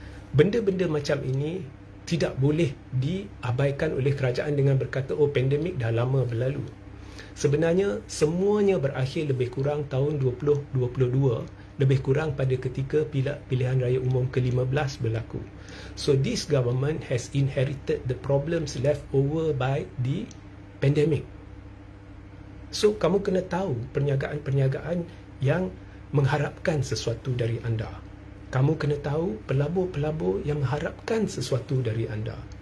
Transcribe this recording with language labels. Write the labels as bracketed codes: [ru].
[ms] Benda-benda macam ini tidak boleh diabaikan oleh kerajaan dengan berkata, oh, pandemik dah lama berlalu. Sebenarnya semuanya berakhir lebih kurang tahun 2022, lebih kurang pada ketika pilihan raya umum ke-15 berlaku. [en] So this government has inherited the problems left over by the pandemic. [ms] So kamu kena tahu perniagaan-perniagaan yang mengharapkan sesuatu dari anda. Kamu kena tahu pelabur-pelabur yang mengharapkan sesuatu dari anda.